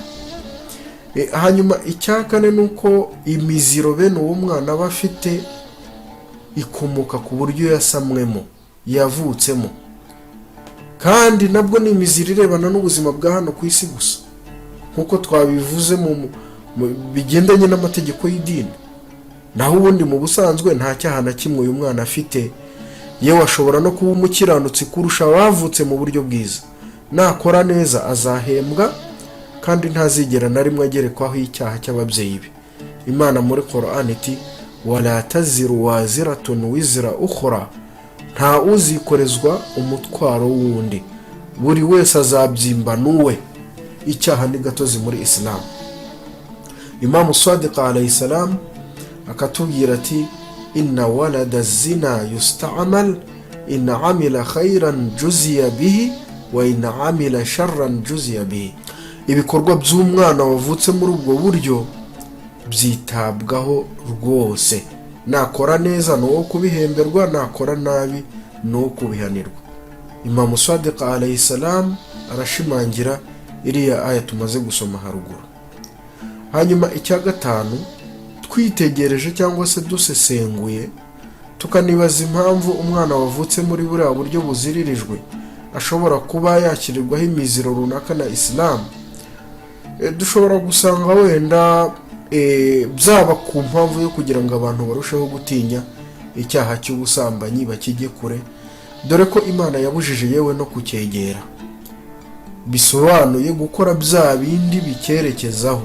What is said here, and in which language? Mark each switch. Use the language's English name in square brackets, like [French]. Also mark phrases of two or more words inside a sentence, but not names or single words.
[Kinyarwanda] Hanyuma icyakane nuko imiziro bene uwo mwana aba afite ikomoka ku buryo yasamwemo, yavutsemo, kandi nabwo ni imiziro irebana n'ubuzima bwa hano ku isi gusa, nkuko twabivuze mu bigendanye n'amategeko y'idini. Naho ubundi mu busanzwe nta cyaha na kimwe uyu mwana afite, yewe ashobora no kuba umukiranutsi kurusha abavutse mu buryo bwiza. Nakora neza azahembwa, kandi ntazigera na rimwe agerekwaho icyaha cy'ababyeyi be. Imana muri Qur'an iti [Arabic] ولا تزر وازرة وزر أخرى, [Kinyarwanda] nta uzikorezwa umutwaro wundi, buri wese azabyimba nuwe. Icyaha ni gatozi muri Islam. [Arabic] Imam Sadiq عليه السلام [Kinyarwanda] akatubwira ati [Arabic] إن ولد الزنا يستعمل إن عمل خيرا جزي به وإن عمل شرا جزي به. [Kinyarwanda] Ibikorwa by'umwana wavutse muri ubwo buryo byitabwaho rwose, nakora neza no kubihemberwa, nakora nabi no kubihanirwa. Imam Sadiq [Arabic] عليه السلام [Kinyarwanda] arashimangira iriya aya tumaze gusoma haruguru. Hanyuma icya gatanu, twitegereje cyangwa se dusesenguye tukanibaza impamvu umwana wavutse muri buriya buryo buziririjwe ashobora kuba yakirirwaho imiziro runaka na Islam, dushobora gusanga wenda byaba ku mpamvu yo kugira ngo abantu barusheho gutinya icyaha cy'ubusambanyi bakijye kure, dore ko Imana yabujije yewe no kucyegera, bisobanuye gukora bya bindi bikerekezaho.